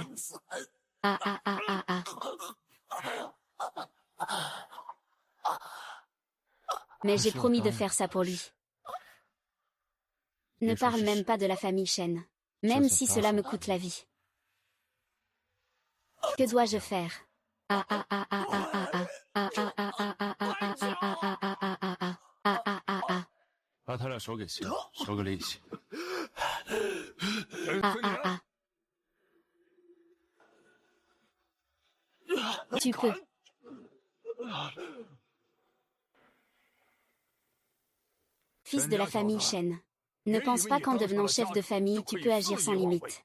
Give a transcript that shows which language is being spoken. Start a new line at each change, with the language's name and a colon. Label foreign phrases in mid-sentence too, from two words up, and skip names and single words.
French: Ah ah ah ah ah. Mais j'ai promis de faire ça pour lui. Ne parle même pas de la famille Shen. Même si cela me coûte la vie. Que dois-je faire? Ah ah ah ah ah ah ah. Ah ah ah ah ah ah ah ah ah ah ah ah ah ah. Ah ah ah ah.
Chinese: 把他俩手给卸了，收个利息。 Ah ah ah. Tu peux.
French: Fils de la famille Shen. Ne pense pas qu'en devenant chef de famille tu peux agir sans limite.